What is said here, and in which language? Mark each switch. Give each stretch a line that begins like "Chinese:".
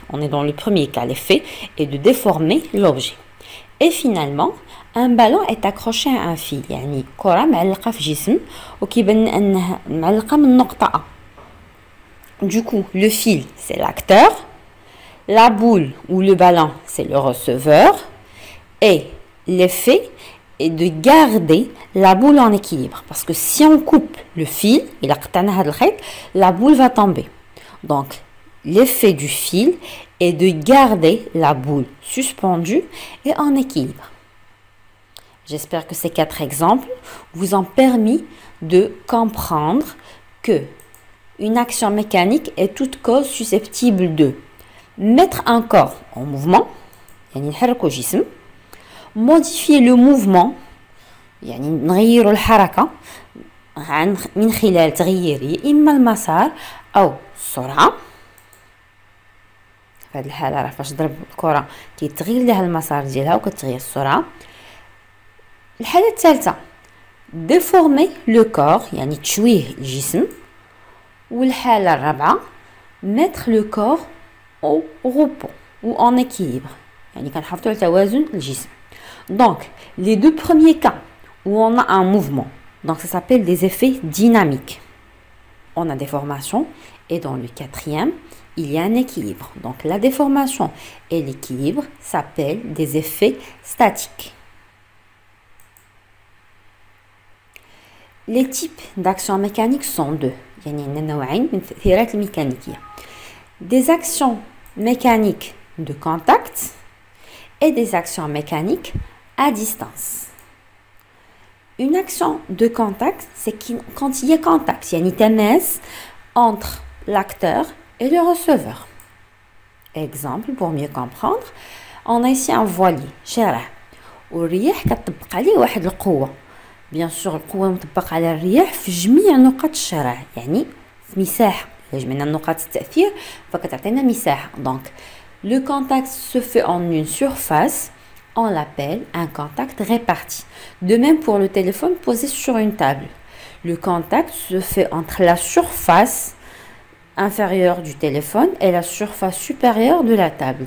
French: On est dans le premier cas, l'effet est de déformer l'objet. Et finalement, un ballon est accroché à un fil.
Arabic: يعني كرة معلقة في جسم وكيبان أنها معلقة من نقطة A.
French: Du coup, le fil, c'est l'acteur. La boule ou le ballon, c'est le receveur. Et l'effet est de garder la boule en équilibre. Parce que si on coupe le fil, la boule va tomber. Donc, l'effet du fil est de garder la boule suspendue et en équilibre. J'espère que ces 4 exemples vous ont permis de comprendre que une action mécanique est toute cause susceptible de mettre un corps en mouvement,
Arabic: يعني نحركو جسم،
French: modifier le mouvement،
Arabic: يعني نغيروا الحركة من خلال تغيير يا إما المسار أو السرعة. في هذه الحالة راه فاش ضرب الكرة كيتغير لها المسار ديالها وكتغير السرعة. الحالة الثالثة
French: déformer le corps،
Arabic: يعني تشويه الجسم. والحالة الرابعة
French: mettre le corps au repos ou en équilibre،
Arabic: يعني كنحافظوا على توازن الجسم.
French: Donc les deux premiers cas où on a un mouvement, donc ça s'appelle des effets dynamiques. On a des formations et dans le quatrième, il y a un équilibre. Donc la déformation et l'équilibre s'appellent des effets statiques. Les types d'actions mécaniques sont deux. Des actions mécaniques de contact et des actions mécaniques à distance. Une action de contact, c'est quand il y a contact, il y a une تماس entre l'acteur et le receveur. Exemple, pour mieux comprendre, on a ici un voilier,
Arabic: شارع، والرياح كتطبق عليه واحد القوة. بيان سور القوة المطبقة على الرياح في جميع نقاط الشارع، يعني في مساحة. إلا جمعنا نقاط التأثير فكتعطينا مساحة.
French: Donc le contact se fait en une surface, on l'appelle un contact réparti. De même pour le téléphone posé sur une table. Le contact se fait entre la surface inférieure du téléphone et la surface supérieure de la table.